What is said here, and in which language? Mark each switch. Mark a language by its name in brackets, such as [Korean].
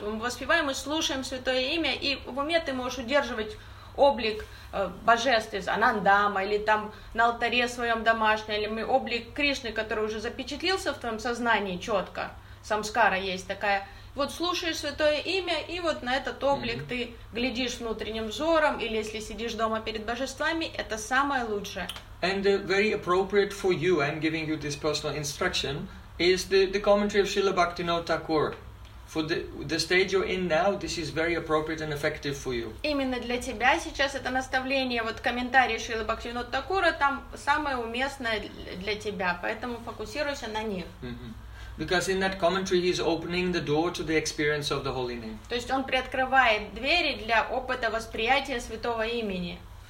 [Russian] Мы воспеваем и слушаем святое имя, и в уме ты можешь удерживать облик божеств, Анандама, или там на алтаре своем домашнем, или облик Кришны, который уже запечатлился в твоем сознании четко. Самскара есть такая. Вот слушаешь святое имя, и вот на этот облик ты глядишь внутренним взором, или если сидишь дома перед божествами, это самое лучшее. [English] And very appropriate for you, I'm giving you this personal instruction, is the commentary of Srila Bhaktivinoda Thakur. For the stage you're in now, this is very appropriate and effective for you. [Russian] Именно для тебя сейчас это наставление, вот комментарии Шрилы Бхактивинода Такура, там самое уместное для тебя, поэтому фокусируйся на них. [English] Because in that commentary he is opening the door to the experience of the holy name. [Russian] То есть он приоткрывает двери для опыта восприятия святого имени.